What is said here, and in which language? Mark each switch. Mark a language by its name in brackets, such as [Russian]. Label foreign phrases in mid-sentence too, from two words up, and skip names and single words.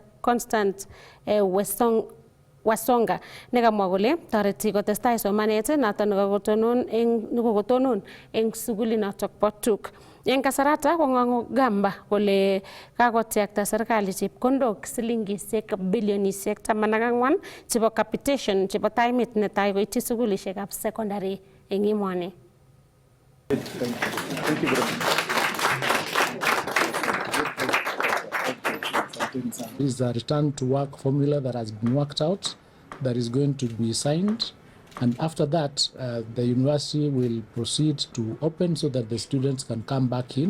[Kalenjin] Constant Wasonga nekamwa kole toreti kotestai somanet noton nekokotonon eng sukulinoto bo TUK. Eng kasarata kong'ong Ogamba kole kakotyakta serikali chepkondok silingisiek bilionisiek 14 chebo capitation chebo taimit netai koityi sukulisiekab secondary eng emoni. [English] This is a return to work formula that has been worked out, that is going to be signed, and after that, the university will proceed to open so that the students can come back in.